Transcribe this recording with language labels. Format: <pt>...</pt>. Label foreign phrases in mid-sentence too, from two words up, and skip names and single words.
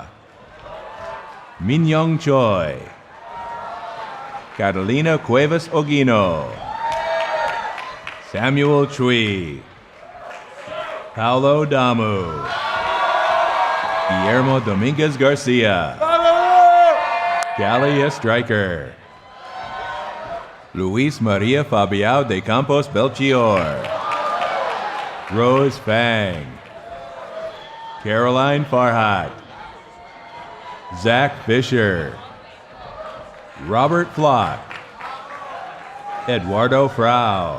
<en>Minyoung Choi. Catalina Cuevas Ogino. Samuel Chui. Paulo Damu. Guillermo Dominguez Garcia. Galia Stryker. Luis Maria Fabiao de Campos Belchior. Rose Fang. Caroline Farhat. Zach Fisher. Robert Flock. Eduardo Frau.</en>